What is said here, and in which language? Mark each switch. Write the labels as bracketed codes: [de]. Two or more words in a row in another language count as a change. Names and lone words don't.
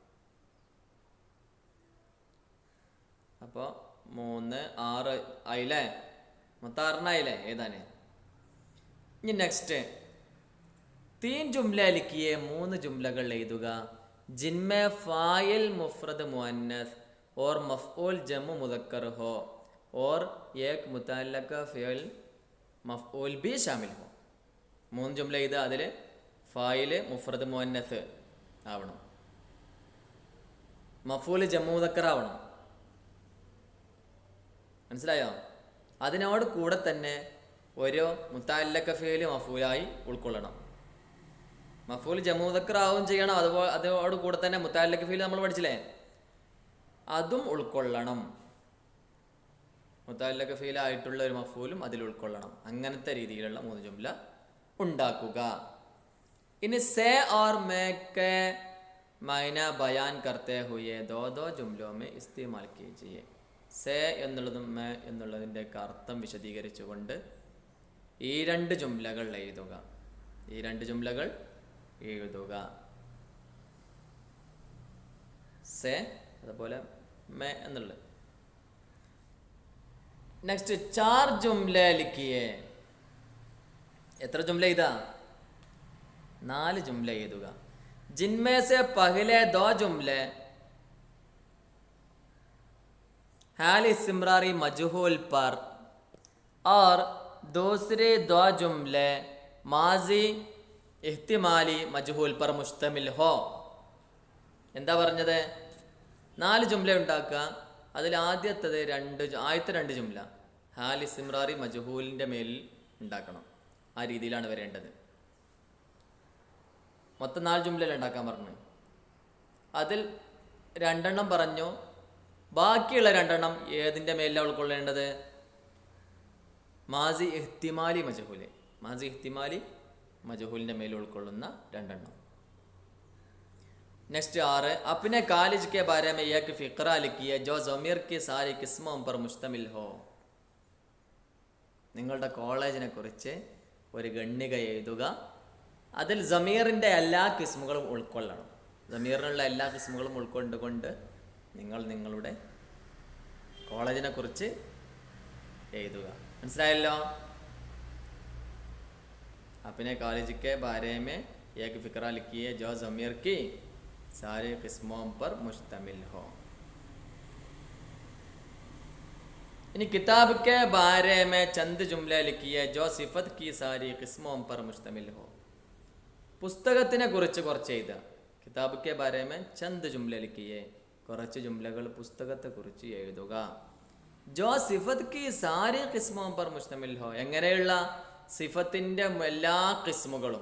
[ml] അപ്പോൾ 3, 6 ആയില്ലേ? മൊത്തം 6 ആയില്ലേ എഴുതാൻ? ഇനി നെക്സ്റ്റ് 3 [ur] جملہ لکھیے [ml] 3 ജുംലകൾ എഴുതുക. [ur] جن میں فاعل مفرد مؤنث اور مفعول جمع مذکر ہو اور ایک متعلق فعل مفعول بھی شامل ہو. [ml] 3 ജുംല ഇത്. അതിൽ [ur] فاعل مفرد مؤنث [ml] ആവണം, [ur] مفعول جمع مذکر [ml] ആവണം. മനസ്സിലായോ? അതിനോട് കൂടെ തന്നെ ഒരു [ur] متعلق فعل [ml] മഫൂലായി ഉൾക്കൊള്ളണം. [ur] مفعول جمع مذکر [ml] ആവുകയും ചെയ്യണം. അതുപോലെ അതോട് കൂടെ തന്നെ [ur] متعلق فعل [ml] നമ്മൾ പഠിച്ചില്ലേ, അതും ഉൾക്കൊള്ളണം. [ur] متعلق فعل [ml] ആയിട്ടുള്ള ഒരു മഫൂലും അതിൽ ഉൾക്കൊള്ളണം. അങ്ങനത്തെ രീതിയിലുള്ള 3 ജുംല ഉണ്ടാക്കുക. [ur] ഇനി സേ اور میں کے معنی بیان کرتے ہوئے دو جملوں میں استعمال کیجیے. [ml] സേ എന്നുള്ളതും മേ എന്നുള്ളതിൻ്റെയൊക്കെ അർത്ഥം വിശദീകരിച്ചുകൊണ്ട് ഈ 2 ജുംലകൾ എഴുതുക. ഈ 2 ജുംലകൾ എഴുതുക. സേ അതുപോലെ മേ എന്നുള്ളത്. [ur] നെക്സ്റ്റ് 4 جملہ لکھیے. [ml] എത്ര ജുംല എഴുതാ? 4 ജുംല എഴുതുക. [ur] جن میں سے پہلے 2 جملے حال استمراری مجہول پر اور دوسرے 2 جملے ماضی احتمالی مجہول پر مشتمل ہو. [ml] എന്താ പറഞ്ഞത്? 4 ജുംല ഉണ്ടാക്കുക. അതിൽ ആദ്യത്തെ 2 ജുംല [ur] حال استمراری [ml] മജ്ഹൂലിൻ്റെ മേലിൽ ഉണ്ടാക്കണം. ആ രീതിയിലാണ് വരേണ്ടത്. മൊത്തം 4 ജുംലയിൽ ഉണ്ടാക്കാൻ പറഞ്ഞു. അതിൽ 2 പറഞ്ഞു. ബാക്കിയുള്ള 2 ഏതിൻ്റെ മേലിലാണ് ഉൾക്കൊള്ളേണ്ടത്? [ur] ماضی احتمالی مجہول. ماضی احتمالی [ml] മജ്ഹൂലിൻ്റെ മേൽ ഉൾക്കൊള്ളുന്ന 2. [ur] نیکسٹ 6 اپنے کالج کے بارے میں ایک فقرہ لکھیے جو ضمیر کی ساری قسموں پر مشتمل ہو. [ml] നിങ്ങളുടെ കോളേജിനെ കുറിച്ച് ഒരു ഗണ്ണിക എഴുതുക. അതിൽ ज़मीറിൻ്റെ എല്ലാ കിസ്മുകളും ഉൾക്കൊള്ളണം. ദമീറിനുള്ള എല്ലാ കിസ്മുകളും ഉൾക്കൊണ്ടുകൊണ്ട് നിങ്ങൾ നിങ്ങളുടെ കോളേജിനെ കുറിച്ച് എഴുതുക. മനസ്സിലായല്ലോ? [ur] اپنے کالج کے بارے میں ایک فقرہ لکھیے جو ضمیر کی سارے قسموں پر مشتمل ہو. ان کتاب کے بارے میں چند جملے لکھیے جو صفت کی ساری قسموں پر مشتمل ہو. [ml] പുസ്തകത്തിനെ കുറിച്ച് കുറച്ച് എഴുതുക. [ur] کتاب کے بارے میں چند جملہ لکھیے, [ml] കുറച്ച് ജുംലകൾ പുസ്തകത്തെക്കുറിച്ച് എഴുതുക. [ur] جو صفت کی ساری قسموں پر مشتمل ہو, [ml] എങ്ങനെയുള്ള സിഫത്തിൻ്റെ എല്ലാ കിസ്മുകളും.